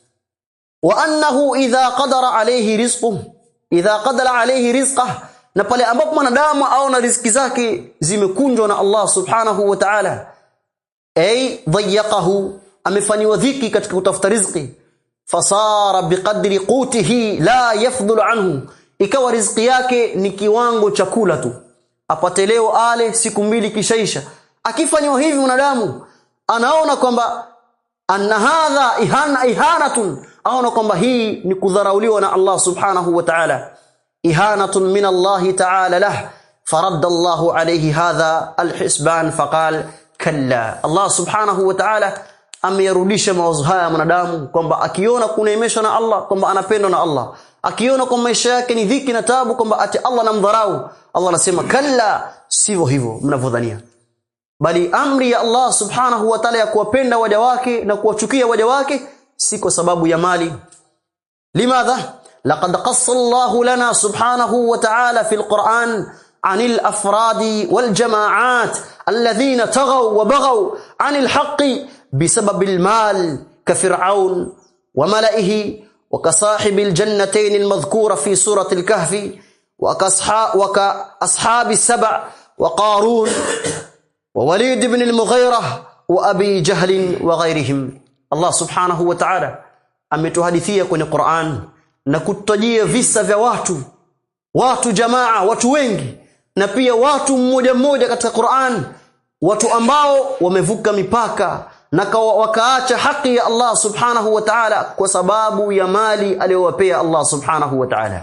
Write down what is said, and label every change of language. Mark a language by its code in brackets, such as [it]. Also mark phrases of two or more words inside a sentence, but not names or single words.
[ar] وأنه إذا قدر عليه رزقه إذا قدر عليه رزقه, [sw] na pale ambapo mwanadamu aona riziki zake zimekunjwa na Allah [ar] سبحانه وتعالى, أي ضيقه, [sw] amefanywa dhiki katika kutafuta riziki, [ar] فصار بقدر قوته لا يفضل عنه, [sw] ikawa riziki yake ni kiwango cha kula tu, apate leo ale, siku mbili kishaisha. Akifanywa hivi mwanadamu anaona kwamba [ar] أن هذا إهانة, [sw] aona kwamba hii ni kudharauliwa na Allah [ar] سبحانه وتعالى إهانة من الله تعالى له فرد الله عليه هذا الحسبان فقال كلا. [sw] Allah [ar] سبحانه وتعالى [sw] ameyarudisha mawazo haya mwanadamu kwamba akiona kuneemeshwa na Allah, kwamba anapendwa na Allah, akiona kwa maisha yake ni dhiki na taabu, kwamba ati Allah anamdharau, Allah anasema kalla, sivyo hivyo mnavyodhania, bali amri ya Allah [ar] سبحانه وتعالى [sw] ya kuwapenda waja wake na kuwachukia waja wake si kwa sababu ya mali. [ar] Limadha? لقد قص الله لنا سبحانه وتعالى في القرآن عن الأفراد والجماعات الذين طغوا وبغوا عن الحق بسبب المال كفرعون وملئه وكصاحب الجنتين المذكورة في سورة الكهف وكأصحاب سبأ وقارون ووليد بن المغيرة وأبي جهل وغيرهم. [sw] Allah [ar] سبحانه وتعالى [sw] ametuhadithia kwenye Qur'an na kututajia visa vya watu jamaa, watu wengi, na pia watu mmoja mmoja katika Qur'an, watu ambao wamevuka mipaka na wakaacha haki ya Allah [ar] سبحانه وتعالى [sw] kwa sababu ya mali aliyowapea Allah subhanahu wa ta'ala.